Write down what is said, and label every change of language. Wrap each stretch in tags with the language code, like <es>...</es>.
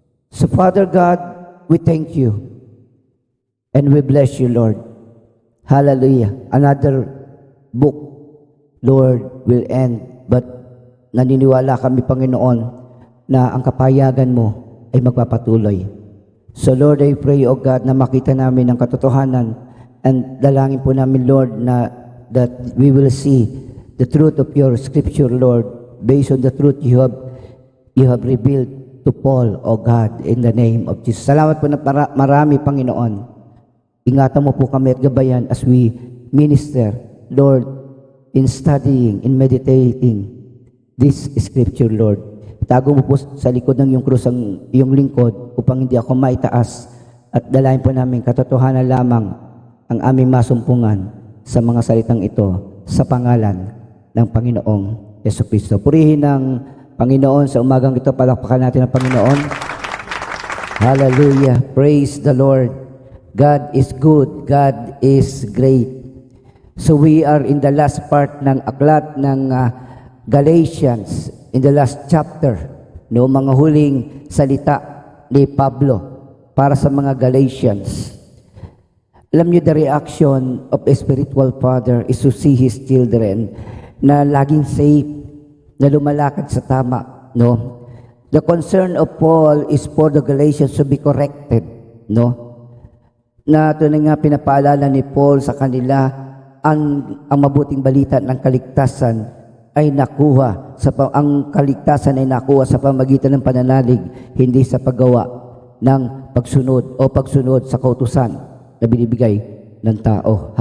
<en>So, Father God, we thank you and we bless you, Lord. Hallelujah. Another book, Lord, will end.</en> <tl>But naniniwala kami, Panginoon, na ang kapayagan mo ay magpapatuloy.</tl> <en>So, Lord, I pray, O God, na makita namin ang katotohanan and dalangin po namin, Lord, na that we will see the truth of your scripture, Lord, based on the truth you have revealed to Paul, O God, in the name of Jesus.</en> <tl>Salamat po na marami, Panginoon. Ingatan mo po kami at gabayan as we minister, Lord, in studying, in meditating this scripture, Lord. Tago mo po sa likod ng iyong krus ang iyong lingkod upang hindi ako maitaas at dalayan po namin katotohanan lamang ang aming masumpungan sa mga salitang ito sa pangalan ng Panginoong Jesucristo. Purihin ng Panginoon sa umagang ito. Palakpakan natin ang Panginoon.</tl> <en>Hallelujah. Praise the Lord. God is good. God is great. So we are in the last part ng aklat ng Galatians, in the last chapter, no, mga huling salita ni Pablo para sa mga Galatians. Alam niyo, the reaction of a spiritual father is to see his children na laging safe, na lumalakad sa tama, no? The concern of Paul is for the Galatians to be corrected, no?</en> <tl>Na ito na nga pinapaalala ni Paul sa kanila, ang mabuting balita ng kaligtasan ay nakuha ang kaligtasan ay nakuha sa pamagitan ng pananalig, hindi sa paggawa ng pagsunod sa kautusan na binibigay ng tao.</tl>